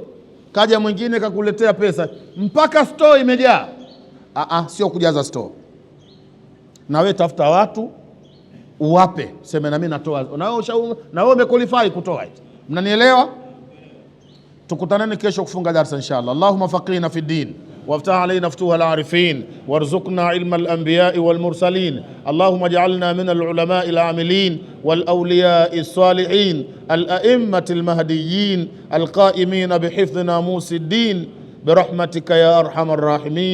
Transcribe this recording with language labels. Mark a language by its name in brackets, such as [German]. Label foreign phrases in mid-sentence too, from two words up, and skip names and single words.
[Swahili] Kaja mwingine kakuletea pesa mpaka store imejaa. Sio kujaza store. Na wewe tafuta watu uwape, sema na mimi natoa, na wewe umequalify kutoa. Mnanielewa? Tukutaneni kesho kufunga darasa inshallah. [Arabic] اللهم فقهنا في الدين وافتح علينا فتوح العارفين وارزقنا علم الأنبياء والمرسلين. اللهم اجعلنا من العلماء العاملين والأولياء الصالحين الأئمة المهديين القائمين بحفظ ناموس الدين برحمتك يا أرحم الراحمين.